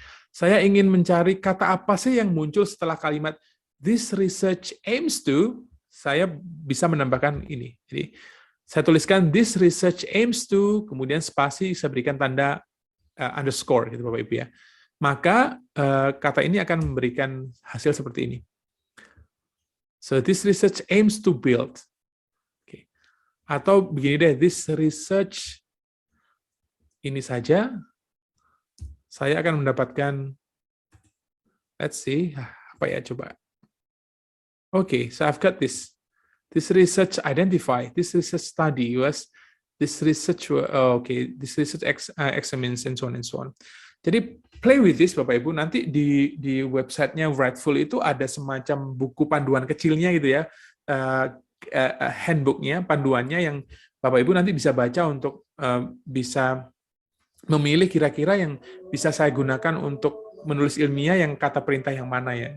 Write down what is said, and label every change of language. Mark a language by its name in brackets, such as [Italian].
[Indonesian] Saya ingin mencari kata apa sih yang muncul setelah kalimat [English] this research aims to, [Indonesian] saya bisa menambahkan ini. Jadi saya tuliskan [English] this research aims to, [Indonesian] kemudian spasi saya berikan tanda underscore gitu Bapak Ibu ya. Maka kata ini akan memberikan hasil seperti ini. [English] So this research aims to build. [Indonesian] Okay. Atau begini deh, this research ini saja. Saya akan mendapatkan, [English] let's see, [Indonesian] apa ya coba. [English] Okay, so I've got this. This research identify, this research study was, this research, this research examines and so on and so on. [Indonesian] Jadi [English] play with this [Indonesian] Bapak Ibu, nanti di websitenya Writeful itu ada semacam buku panduan kecilnya gitu ya, handbooknya, panduannya yang Bapak Ibu nanti bisa baca untuk bisa memilih kira-kira yang bisa saya gunakan untuk menulis ilmiah yang kata perintah yang mana ya.